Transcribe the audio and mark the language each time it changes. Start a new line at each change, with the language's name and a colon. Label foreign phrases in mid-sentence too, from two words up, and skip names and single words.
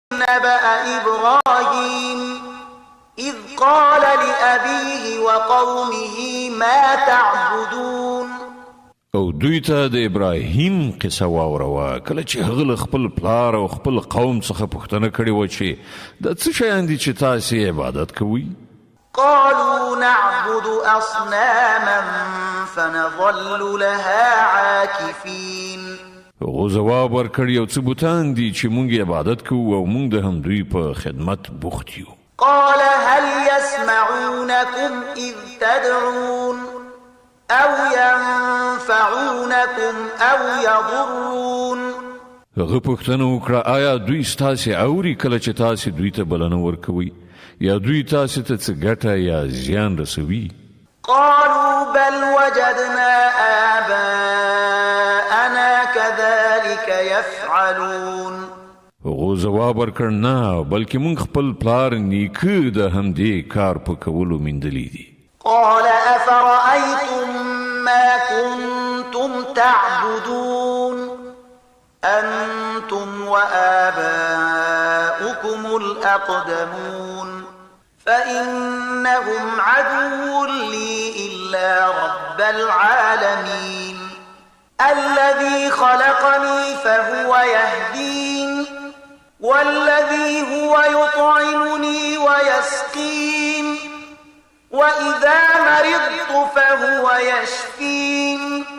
Arabic: نبأ إبراهيم إذ قال لأبيه وقومه ما تعبدون.
Pashto: او دوی ته د ابراهیم قصه واوروه کله چې هغه خپل پلار او خپل قوم څخه پوښتنه کړې وه چې د څه شیان دي چې تاسې عبادت کوئ؟
Arabic: قالوا نعبد أصناما فنظل لها عاكفين.
Pashto: هغو ځواب ورکړ یو څه بوتان دي چې موږ عبادت کوو او موږ د همدوی په خدمت بوخت یو.
Arabic: قال هل يسمعونكم إذ تدعون أو ينفعونكم أو يضرون.
Pashto: هغه پوښتنه وکړه آیا دوی ستاسې اوري کله چې تاسې دوی ته بلنه ورکوئ یا دوی تاسې ته څه ګټه یا زیان رسوي؟
Arabic: قالوا بل وجدنا آباءنا كذلك يفعلون.
Pashto: هغو ځواب ورکړ نه بلکې موږ خپل پلار نیکه د همدې کار په کولو میندلی دي.
Arabic: قال أفرأيتم ما كنتم تعبدون أنتم وآباؤكم الأقدمون فإنهم عدو لي إلا رب العالمين الذي خلقني فهو يهدين والذي هو يطعمني ويسقين وإذا مرضت فهو يشفين